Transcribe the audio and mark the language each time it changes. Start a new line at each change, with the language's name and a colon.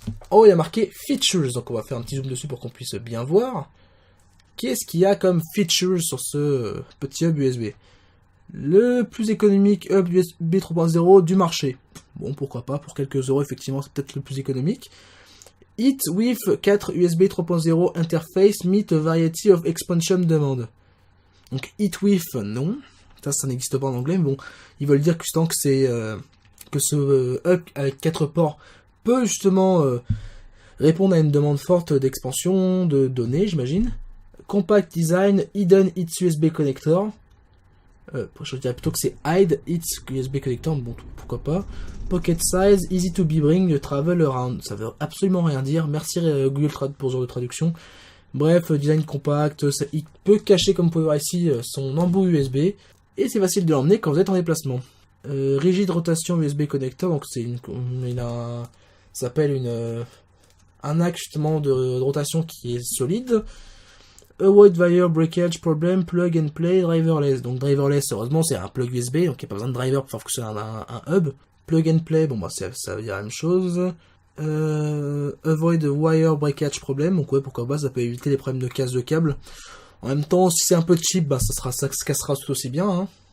French: Oh, il y a marqué Features, donc on va faire un petit zoom dessus pour qu'on puisse bien voir. Qu'est-ce qu'il y a comme features sur ce petit hub USB? Le plus économique hub USB 3.0 du marché. Bon, pourquoi pas, pour quelques euros, effectivement, c'est peut-être le plus économique.
English: It with 4 USB 3.0 interface meet a variety of expansion demand.
French: Donc, it with, non. Ça n'existe pas en anglais, mais bon, ils veulent dire que c'est que ce hub avec 4 ports peut justement répondre à une demande forte d'expansion de données, j'imagine.
English: Compact design, hidden its USB connector.
French: Je dirais plutôt que c'est hide its USB connector, bon, pourquoi pas.
English: Pocket size, easy to be bring, travel around.
French: Ça veut absolument rien dire. Merci Google Trad pour ce genre de traduction. Bref, design compact, il peut cacher, comme vous pouvez voir ici, son embout USB. et c'est facile de l'emmener quand vous êtes en déplacement. Rigide rotation USB connector, donc c'est ça s'appelle un axe justement de rotation qui est solide.
English: Avoid wire breakage problem, plug and play, driverless.
French: Donc driverless, heureusement c'est un plug USB, donc il n'y a pas besoin de driver pour faire fonctionner un hub. Plug and play, bon bah ça veut dire la même chose. Avoid wire breakage problem, donc ouais pourquoi pas, ça peut éviter les problèmes de casse de câble. En même temps, si c'est un peu cheap, bah ça se cassera tout aussi bien. Hein.